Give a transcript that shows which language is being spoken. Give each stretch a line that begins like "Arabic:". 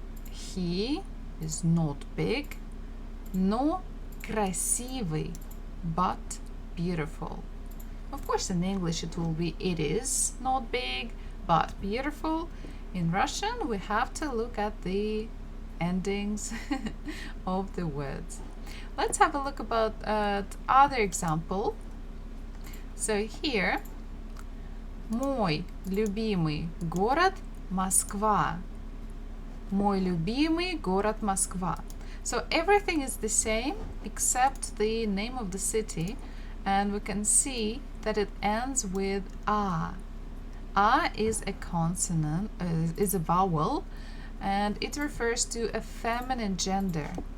English: He is not big,
Russian: но красивый,
English: but beautiful. Of course, in English it will be it is not big, but beautiful. In Russian, we have to look at the endings of the words. Let's have a look about other example. So here,
Russian: мой любимый город Москва. Мой любимый город Москва.
English: So everything is the same except the name of the city, and we can see that it ends with a. A is a consonant, is a vowel, and it refers to a feminine gender.